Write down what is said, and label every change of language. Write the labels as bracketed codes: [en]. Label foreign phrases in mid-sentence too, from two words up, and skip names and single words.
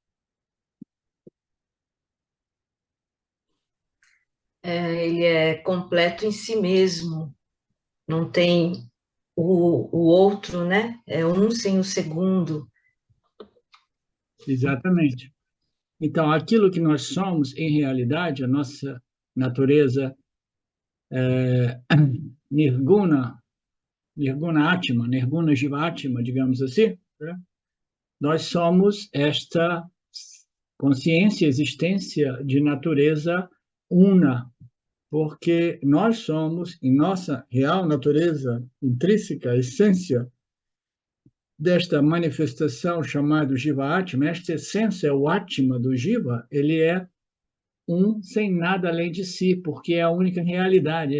[pt] Ele é completo em si mesmo, não tem o outro, né? É um sem o segundo. Exatamente. Então, aquilo que nós somos, em realidade, a nossa natureza nirguna, [sa] nirguna atma, nirguna jiva atma, [pt] digamos assim, né? Nós somos esta consciência, existência de natureza una, porque nós somos, em nossa real natureza intrínseca, essência desta manifestação chamada [sa] Jiva Atma, [pt] esta essência, o Atma do Jiva, ele é um sem nada além de si, porque é a única realidade.